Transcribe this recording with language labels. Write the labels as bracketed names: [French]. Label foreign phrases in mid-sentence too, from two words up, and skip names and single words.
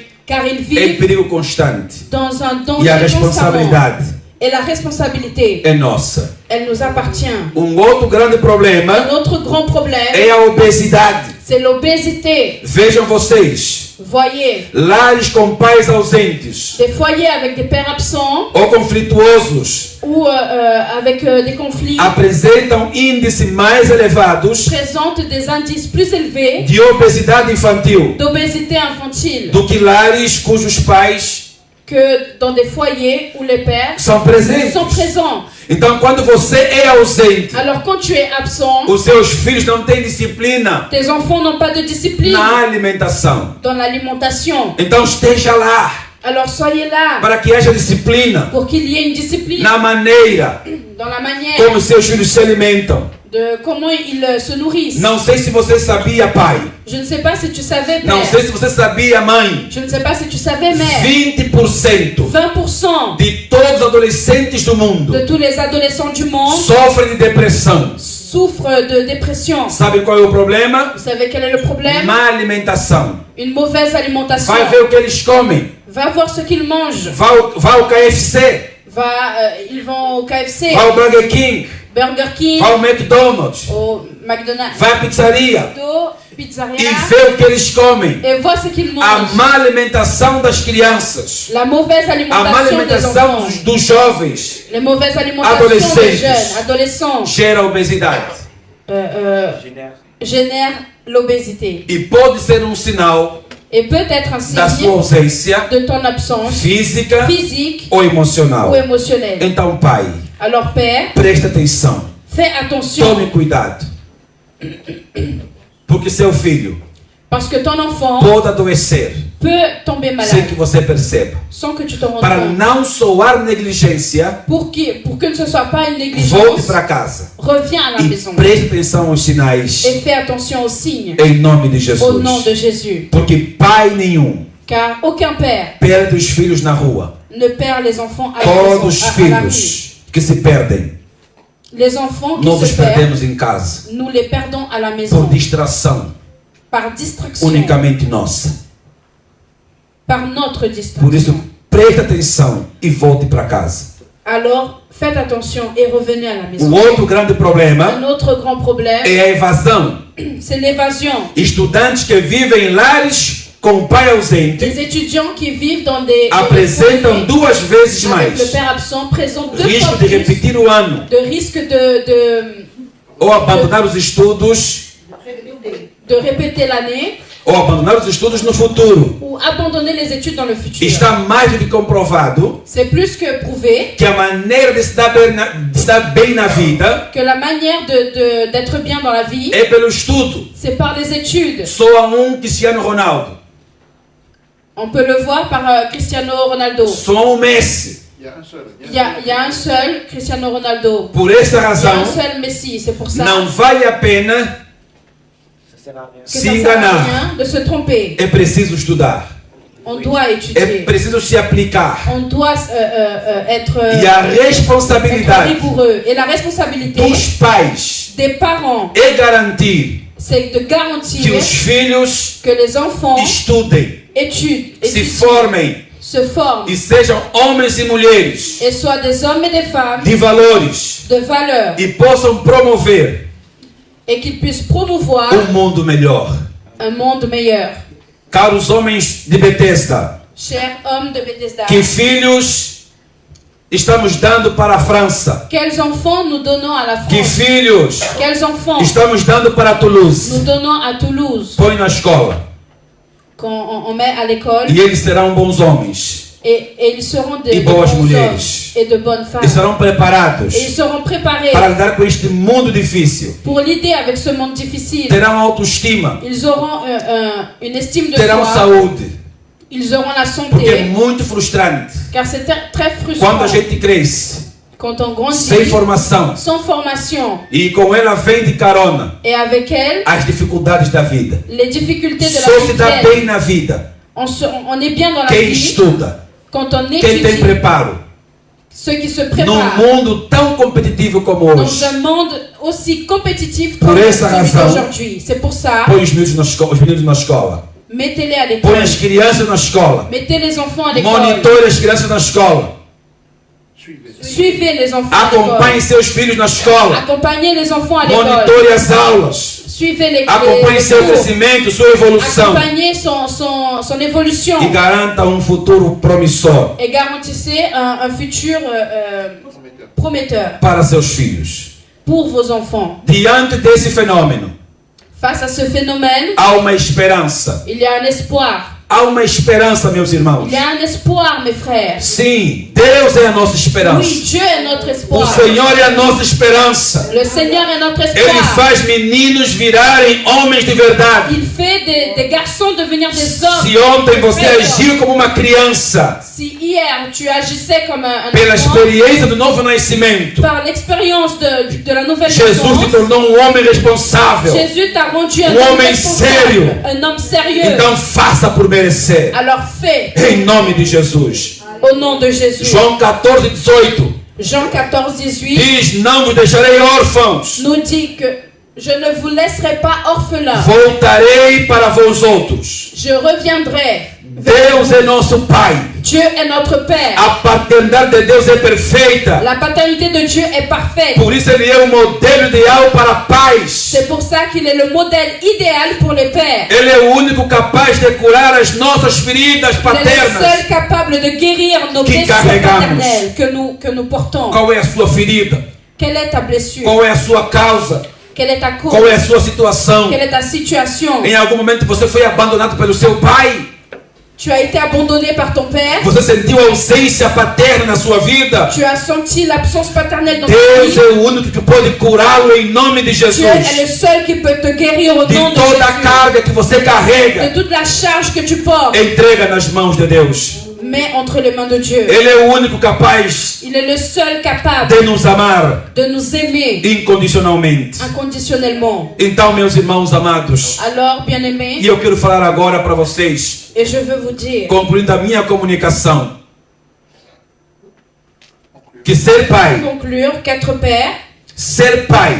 [French] car ils [Portuguese] em [French] vivent [Portuguese] perigo constante [French] dans un [Portuguese] e a [French] danger constamment. [Portuguese] responsabilidade [French] Et la responsabilité, [Portuguese] é nossa. [French] elle nous appartient. [Portuguese] Outro grande problema [French] Un autre grand problème, [Portuguese] é a obesidade. [French] c'est l'obésité. [Portuguese] Vejam vocês, [French] Voyez, [Portuguese] lares com pais ausentes [French] des foyers avec des pères absents [Portuguese] ou conflituosos [French] ou avec des conflits [Portuguese] apresentam índices mais elevados [French] présentent des indices plus élevés [Portuguese] de obesidade infantil [French] d'obésité infantile [Portuguese] do que lares cujos pais [French] que dans des foyers où les pères [Portuguese] são presentes. [French] sont présents. [Portuguese] Então, quando você é ausente, [French] Alors quand tu es absent, [Portuguese] os seus filhos não têm disciplina [French] tes enfants n'ont pas de discipline [Portuguese] na alimentação. [French] dans l'alimentation. [Portuguese] Então, esteja lá [French] Alors soyez là [Portuguese] para que haja disciplina [French] pour qu'il y ait une discipline [Portuguese] na maneira [French] dans la manière [Portuguese] como seus filhos se alimentam. [French] de comment ils se nourrissent. [Portuguese] Não sei se você sabia, pai. [French] Je ne sais pas si tu savais, [Portuguese] Não [French] père. [Portuguese] sei se você sabia, mãe. [French] Je ne sais pas si tu savais, mère. [Portuguese] 20% [French] 20% [Portuguese] de todos os adolescentes do mundo [French] de tous les adolescents du monde [Portuguese] sofrem de depressão. [French] souffrent de dépression. [Portuguese] Sabe qual é o problema? [French] Vous savez quel est le problème? [Portuguese] Má alimentação. [French] Une mauvaise alimentation. [Portuguese] Vai ver o que eles comem. [French] Va voir ce qu'ils mangent. [Portuguese] Vai ao KFC. [French] Ils vont au KFC, [Portuguese] Vai ao Burger King. [French] Burger King, [Portuguese] Vai ao McDonald's. [French] au McDonald's, [Portuguese] Vai à pizzaria. [French] au pizzeria [Portuguese] E vê o que eles comem. [French] et vois ce qu'ils [Portuguese] A [French] mangent. [Portuguese] má alimentação das crianças. [French] La mauvaise [Portuguese] A má [French] alimentation des [Portuguese] alimentação [French] enfants. [Portuguese] dos jovens [French] Les mauvaises alimentations des [Portuguese] Adolescentes. [French] jeunes, adolescents, [Portuguese] gera obesidade. [French] génèrent l'obésité. [Portuguese] E pode ser um sinal [French] Et peut être un [Portuguese] da sua [French] signe [Portuguese] ausência [French] de ton absence [Portuguese] física [French] physique [Portuguese] ou emocional. [French] ou émotionnelle. [Portuguese] Então, pai, [French] Alors père, [Portuguese] presta atenção. [French] fais attention [Portuguese] Tome cuidado. Porque seu filho [French] parce que ton enfant [Portuguese] pode adoecer [French] peut tomber [Portuguese] sem [French] malade [Portuguese] que você perceba. [French] sans que tu te rendes [Portuguese] Para [French] compte. [Portuguese] não soar negligência, [French] Pour que ce ne soit pas une [Portuguese] volte [French] négligence, [Portuguese] para casa. [French] reviens à la [Portuguese] E [French] maison [Portuguese] preste atenção aos sinais [French] et fais attention aux signes [Portuguese] em nome de [French] au nom de [Portuguese] Jesus. [French] Jésus. [Portuguese] Porque pai nenhum [French] Car aucun père [Portuguese] perde os filhos na rua. [French] ne perd les enfants à la [Portuguese] Todos [French] maison, [Portuguese] os [French] à la rue. [Portuguese] filhos que se perdem, [French] Les enfants qui [Portuguese] nós os [French] se perdent, [Portuguese] perdemos em casa. [French] nous les perdons à la [Portuguese] Por [French] maison [Portuguese] distração [French] par distraction, [Portuguese] unicamente nossa. [French] par notre [Portuguese] Por [French] distraction. [Portuguese] isso, preste atenção e volte para casa. [French] Alors faites attention et revenez à la [Portuguese] O [French] maison. [Portuguese] outro grande [French] Un [Portuguese] problema [French] autre grand problème, [Portuguese] é a evasão. [French] c'est l'évasion. [Portuguese] Estudantes que vivem em lares com pai ausente [French] Les étudiants qui vivent dans des [Portuguese] apresentam [French] foyers [Portuguese] duas vezes [French] avec le [Portuguese] mais [French] père absent présentent deux [Portuguese] risco [French] fois [Portuguese] de [French] plus [Portuguese] repetir o ano [French] de risque de [Portuguese] ou abandonar os estudos [French] répéter l'année [Portuguese] ou abandonar os estudos no futuro. [French] ou abandonner les études dans le futur. [Portuguese] Está mais do que comprovado [French] C'est plus que prouvé [Portuguese] que a maneira de se dar bem na vida [French] que la manière d'être bien dans la vie, [Portuguese] é pelo estudo. [French] c'est par les études. [Portuguese] Só há Cristiano Ronaldo, [French] On peut le voir par Cristiano Ronaldo. [Portuguese] só Messi. [French] Il y a un seul Cristiano Ronaldo. [Portuguese] Por essa [French] Il y a [Portuguese] razão, [French] un seul Messi. C'est pour ça [Portuguese] não vale a pena [French] que [Portuguese] se [French] ça sert à [Portuguese] enganar. [French] rien de se tromper. [Portuguese] É preciso estudar. [French] On doit [Portuguese] É [French] étudier. [Portuguese] preciso se aplicar. [French] On doit être [Portuguese] E a responsabilidade [French] rigoureux. Et la responsabilité [Portuguese] dos pais [French] des parents, [Portuguese] é garantir [French] c'est de [Portuguese] que [French] garantir [Portuguese] os filhos [French] que les enfants [Portuguese] estudem, se formem [French] se forment [Portuguese] e sejam homens e mulheres [French] et soient des hommes et des femmes [Portuguese] de valores [French] de valeur [Portuguese] e possam promover [French] et qu'ils puissent promouvoir [Portuguese] mundo melhor. [French] un monde meilleur. [Portuguese] Caros homens de Bethesda, [French] Chers hommes de Bethesda, [Portuguese] que filhos estamos dando para a França? [French] Quels enfants nous donnons à la [Portuguese] Que [French] France? [Portuguese] filhos [French] Quels enfants [Portuguese] estamos dando para [French] nous [Portuguese] Toulouse? [French] donnons à Toulouse? [Portuguese] Põe na escola. [French] Quand on met à l'école, [Portuguese] E eles serão bons homens. [French] et ils seront de [Portuguese] E boas [French] bons hommes [Portuguese] mulheres. [French] et de bonnes femmes. [Portuguese] E serão preparados [French] Et ils seront préparés [Portuguese] para lidar com este mundo difícil. [French] pour l'aider avec ce monde difficile. [Portuguese] Terão autoestima. [French] Ils auront une estime de [Portuguese] Terão [French] soi. [Portuguese] saúde. [French] Ils auront la [Portuguese] Porque é [French] santé. [Portuguese] muito frustrante. [French] Car c'est très [Portuguese] Quando [French] frustrant [Portuguese] a gente cresce [French] quand on grandit [Portuguese] sem formação [French] sans formation [Portuguese] e com ela vem de carona [French] et avec elle [Portuguese] as dificuldades da vida. [French] les difficultés de la [Portuguese] Só se [French] vie. [Portuguese] dá [French] viennent. [Portuguese] bem na vida [French] On est bien dans la [Portuguese] quem [French] vie [Portuguese] estuda, [French] quand on [Portuguese] quem tem [French] étudie, [Portuguese] preparo. [French] ceux qui se [Portuguese] Num [French] préparent [Portuguese] mundo tão competitivo como [French] dans [Portuguese] hoje, [French] un monde aussi compétitif [Portuguese] Por [French] comme [Portuguese] essa [French] celui [Portuguese] razão, [French] d'aujourd'hui. C'est pour ça, [Portuguese] põe os meninos na escola. [French] mettez-les à [Portuguese] Põe [French] l'école. [Portuguese] as crianças na escola. [French] Mettez les enfants à l'école. [Portuguese] Monitore as crianças na escola. [French] Suivez les enfants à [Portuguese] Acompanhe [French] l'école. [Portuguese] seus filhos na escola. [French] Accompagnez les enfants à l'école. [Portuguese] Monitore as aulas. [French] Suivez les [Portuguese] Acompanhe seu [French] cours. [Portuguese] crescimento, sua evolução. [French] Accompagnez son évolution. [Portuguese] E garanta um futuro promissor [French] Et garantissez un futur prometteur [Portuguese] para seus filhos. [French] pour vos enfants. [Portuguese] Diante desse fenômeno, [French] Face à ce phénomène, [Portuguese] há uma esperança. [French] il y a un espoir. [Portuguese] Há uma esperança, meus irmãos. [French] Il y a un espoir, mes frères. [Portuguese] Sim, Deus é a nossa esperança. [French] Oui, Dieu est notre [Portuguese] O [French] espoir. [Portuguese] Senhor é a nossa esperança. [French] Le Seigneur est notre [Portuguese] Ele [French] espoir. [Portuguese] faz meninos virarem homens de verdade. [French] Il fait des garçons devenir des hommes. [Portuguese] Se ontem você agiu como uma criança, [French] Si hier tu agissais comme un [Portuguese] pela [French] enfant, [Portuguese] experiência do novo nascimento, [French] par l'expérience de la nouvelle [Portuguese] Jesus te [French] naissance, [Portuguese] tornou um homem responsável. [French] Jésus t'a rendu un [Portuguese] Um [French] homme [Portuguese] homem [French] responsable, [Portuguese] sério. [French] un homme sérieux. [Portuguese] Então faça por merecer. [French] Alors fais [Portuguese] Em nome de Jesus. [French] au nom de Jésus. [Portuguese] João 14, 18 [French] Jean 14, 18 [Portuguese] diz: Não vos deixarei órfãos. [French] nous dit que je ne vous laisserai pas orphelins. [Portuguese] Voltarei para vós outros. [French] Je reviendrai. [Portuguese] Deus é nosso Pai. [French] Dieu est notre Père. [Portuguese] A paternidade de Deus é perfeita. [French] La paternité de Dieu est parfaite. [Portuguese] Por isso Ele é o modelo ideal para pais. [French] C'est pour ça qu'il est le modèle idéal pour les pères. [Portuguese] Ele é o único capaz de curar as nossas feridas [French] Il est le [Portuguese] paternas. [French] seul capable de guérir nos [Portuguese] Que [French] blessures [Portuguese] carregamos. [French] paternelles que nous portons. [Portuguese] Qual é a sua ferida? [French] Quelle est ta blessure? [Portuguese] Qual é a sua causa? [French] Quelle est ta cause? [Portuguese] Qual é a sua situação? [French] Quelle est ta situation? [Portuguese] Em algum momento você foi abandonado pelo seu pai? [French] Tu as été abandonné par ton père? [Portuguese] Você sentiu a ausência paterna na sua vida? [French] Tu as senti l'absence paternelle dans ta [Portuguese] Deus [French] vie? [Portuguese] é o único que pode curá-lo em nome de [French] Dieu est [Portuguese] Jesus. [French] le seul qui peut te guérir au nom [Portuguese] De [French] de [Portuguese] toda a [French] Jésus. [Portuguese] carga que você [French] De [Portuguese] carrega, [French] toute la charge que tu portes, [Portuguese] entrega nas mãos de Deus. [French] mets entre les mains de Dieu. [Portuguese] Ele é o único capaz [French] Il est le seul capable [Portuguese] de nos amar [French] de nous aimer [Portuguese] incondicionalmente. [French] inconditionnellement. [Portuguese] Então, meus irmãos amados, [French] Alors, bien-aimés, [Portuguese] e eu quero falar agora para vocês, [French] et je veux vous dire, [Portuguese] concluindo a minha comunicação, que ser [French] pour [Portuguese] pai, [French] conclure, qu'être père, [Portuguese] ser pai,